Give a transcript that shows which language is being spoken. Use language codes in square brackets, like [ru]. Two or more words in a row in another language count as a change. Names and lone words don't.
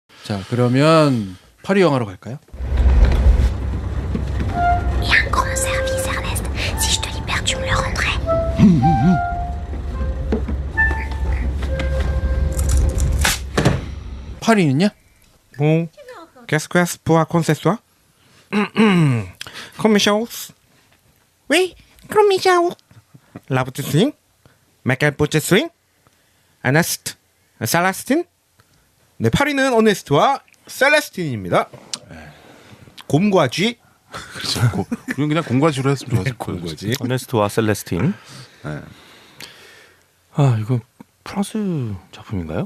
[ko] 자, 그러면 파리 영화로 갈까요? [fr] Et un grand service, Ernest. Si je te libère, tu me le rendrais. [ko] 파리는요? [fr] Bon, qu'est-ce que c'est pour raconter cette histoire? Comme chose. Oui, comme chose. La petite swing. Mais quelle petite swing? Ernest. [ko] 셀레스틴? 네, 파리는 어네스트와 셀레스틴입니다. 곰과 쥐. 그렇죠. 우리는 그냥 공과 쥐로 했으면 좋았을 거예요. 곰과쥐. 어네스트와 셀레스틴. 네. 아, 이거 프랑스 작품인가요?